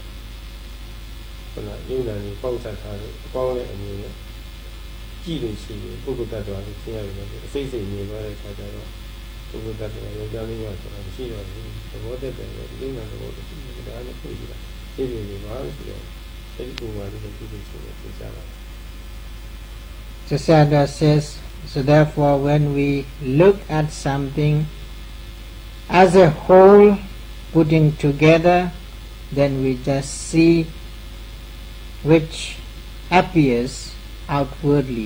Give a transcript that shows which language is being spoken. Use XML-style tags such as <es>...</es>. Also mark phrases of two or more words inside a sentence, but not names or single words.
<my>ယုံနာကြီးပေါက်ဆက်ထားလို့အပေါင်းနဲ့အမြင်နဲ့ကြည့်လို့ရှိရင်ပုဂ္ဂိုလ်တ attva ကိုသိရတယ်အစိတ်စိတ်မြင်သွားတဲ့အခါကျတော့ပုဂ္ဂိုလ်တ attva ယောက်ျားလေးမှဆိုတာမရှိတော့ဘူးသဘောတည်းတယ်ယုံနာသဘောတည်းဒါနဲ့တွေ့ကြတာဒီလိုမျိုးပါဆိုတော့အဲဒီပုံမှာဒီလိုကြည့်လို့ရှိရင်သိကြပါ</my> <en>Sayadaw says, so therefore when we look at something as a whole putting together, then we just see which appears outwardly.</en>